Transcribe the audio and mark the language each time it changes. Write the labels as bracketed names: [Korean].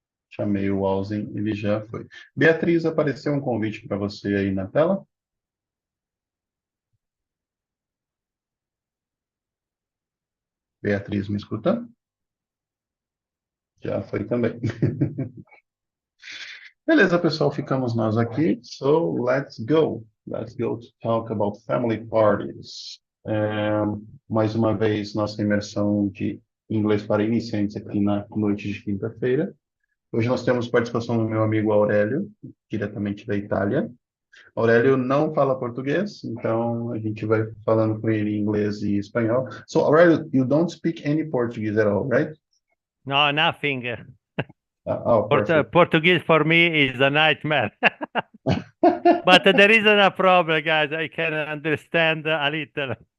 [Portuguese] Chamei o Alzen, ele já foi. Beatriz, apareceu um convite para você aí na tela? Beatriz, me escuta? Já foi também. Beleza, pessoal, ficamos nós aqui. [English] So, let's go. Let's go to talk about family parties. [Portuguese] Mais uma vez, nossa imersão de inglês para iniciantes aqui na noite de quinta-feira. Hoje nós temos participação do meu amigo Aurélio, diretamente da Itália. Aurélio não fala português, então a gente vai falando com ele em inglês e espanhol. [English] So, Aurélio, you don't speak any Portuguese at all, right? No, nothing. Oh, perfect. Portuguese for me is a nightmare. But there isn't a problem, guys. I can understand a little.